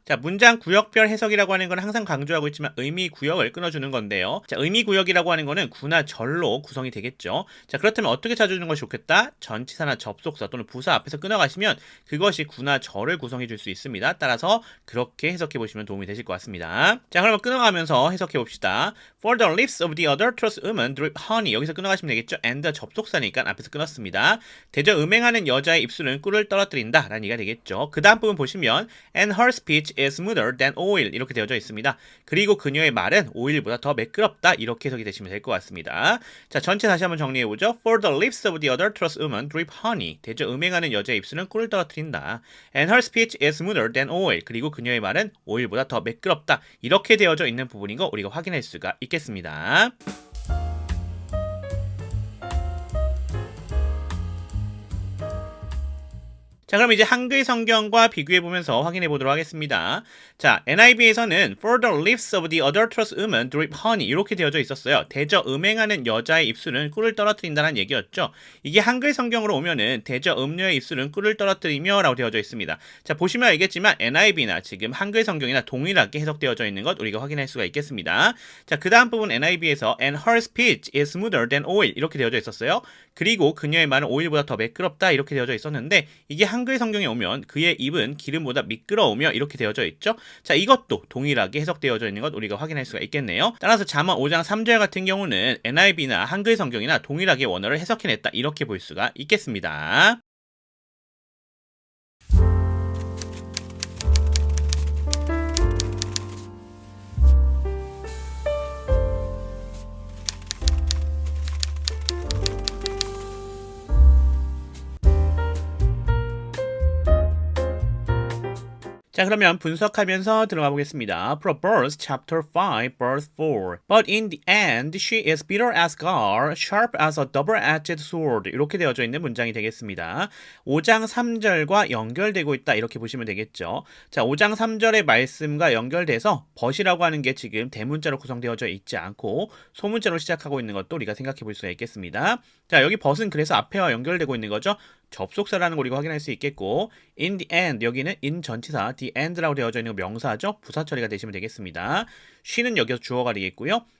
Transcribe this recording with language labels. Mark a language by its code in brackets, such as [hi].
[ko] 자, 문장 구역별 해석이라고 하는 건 항상 강조하고 있지만 의미 구역을 끊어주는 건데요. 자, 의미 구역이라고 하는 거는 구나 절로 구성이 되겠죠. 자, 그렇다면 어떻게 찾아주는 것이 좋겠다? 전치사나 접속사 또는 부사 앞에서 끊어가시면 그것이 구나 절을 구성해줄 수 있습니다. 따라서 그렇게 해석해보시면 도움이 되실 것 같습니다. 자, 그러면 끊어가면서 해석해봅시다. [en] For the lips of the adulterous woman drip honey [ko] 여기서 끊어가시면 되겠죠. and 접속사니까 앞에서 끊었습니다. 대저 음행하는 여자의 입술은 꿀을 떨어뜨린다 라는 얘기가 되겠죠. 그 다음 부분 보시면 [en] and her speech is smoother than oil [ko] 이렇게 되어져 있습니다. 그리고 그녀의 말은 오일보다 더 매끄럽다 이렇게 해석이 되시면 될 것 같습니다. 자, 전체 다시 한번 정리해보죠. [en] For the lips of the adulterous woman drip honey [ko] 대저 음행하는 여자의 입술은 꿀을 떨어뜨린다. [en] And her speech is smoother than oil [ko] 그리고 그녀의 말은 오일보다 더 매끄럽다 이렇게 되어져 있는 부분인 거 우리가 확인할 수가 있겠습니다. 자, 그럼 이제 한글 성경과 비교해보면서 확인해보도록 하겠습니다. [en] 자, NIV에서는 For the lips of the adulterous woman drip honey [ko] 이렇게 되어져 있었어요. 대저 음행하는 여자의 입술은 꿀을 떨어뜨린다는 얘기였죠. 이게 한글 성경으로 오면은 대저 음녀의 입술은 꿀을 떨어뜨리며 라고 되어져 있습니다. 자, 보시면 알겠지만 NIV나 지금 한글 성경이나 동일하게 해석되어져 있는 것 우리가 확인할 수가 있겠습니다. 자, 그 다음 부분 NIV에서 [en] And her speech is smoother than oil [ko] 이렇게 되어져 있었어요. 그리고 그녀의 말은 오일보다 더 매끄럽다 이렇게 되어져 있었는데 이게 한글 성경에 오면 그의 입은 기름보다 미끄러우며 이렇게 되어져 있죠. 자, 이것도 동일하게 해석되어져 있는 것 우리가 확인할 수가 있겠네요. 따라서 잠언 5장 3절 같은 경우는 NIV나 한글 성경이나 동일하게 원어를 해석해냈다 이렇게 볼 수가 있겠습니다. 자, 그러면 분석하면서 들어가 보겠습니다. [en] Proverbs chapter 5 verse 4. But in the end she is bitter as gall, sharp as a double-edged sword. [ko] 이렇게 되어져 있는 문장이 되겠습니다. 5장 3절과 연결되고 있다 이렇게 보시면 되겠죠. 자, 5장 3절의 말씀과 연결돼서 but이라고 하는 게 지금 대문자로 구성되어져 있지 않고 소문자로 시작하고 있는 것도 우리가 생각해 볼 수가 있겠습니다. 자, 여기 but은 그래서 앞에와 연결되고 있는 거죠. 접속사라는 걸 우리가 확인할 수 있겠고 in the end 여기는 in 전치사 the end라고 되어져 있는 명사죠. 부사 처리가 되시면 되겠습니다. she는 여기서 주어가 되겠고요.